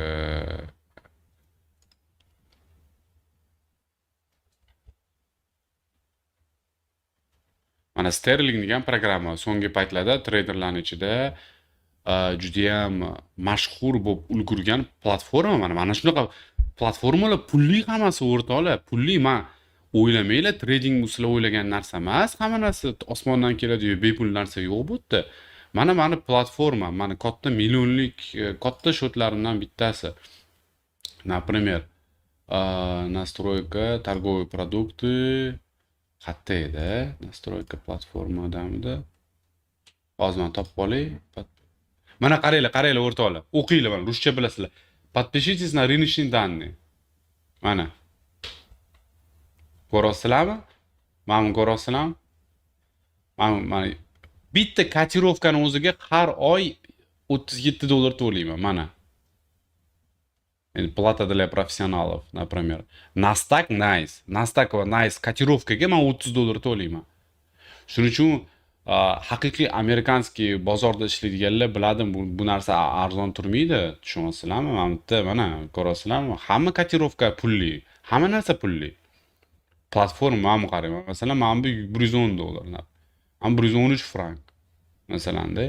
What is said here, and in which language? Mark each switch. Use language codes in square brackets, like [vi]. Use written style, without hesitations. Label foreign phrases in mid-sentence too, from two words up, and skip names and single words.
[uz] Mana Sterling degan programma so'nggi paytlarda traderlarning ichida juda ham mashhur bo'lib ulgurgan platforma. Mana shunaqa platformalar pulli hammasi o'rtoqlar, pulli. Men o'ylamanglar, trading bu sizlar o'ylagan narsa emas. Hamma narsa osmondan keladi-yu, bepul narsa yo'q bu yerda. Mana platforma, mana katta millionlik katta shotlarimdan bittasi. [ru] Например, настройка торговые продукты. [uz] Qayerda edi? Настройка platformadamidi? Hozir men topib olay. Mana qaranglar o'rtoqlar. O'qinglar, mana ruscha bilasizlar. [ru] Подпишитесь на рыночные данные. [uz] Mana. Ko'rasizlarmi? Mana ko'rasizlarmi? Mana bitta kotirovkani o'ziga har oy $37 to'layman. [ru] Mana. Plata для профессионалов, например. [uz] Nasdaq Nice. Nasdaq va Nice kotirovkaga men $30 to'layman. Shuning uchun haqiqiy amerikanskiy bozorda ishlaydiganlar biladi, bu narsa arzon turmaydi, tushunyapsizlarmi? Mana ko'rasizlarmi? Hamma kotirovka pulli, hamma narsa pulli. Platforma mana qarang, masalan, mana bu $110, mana $113 masalanda.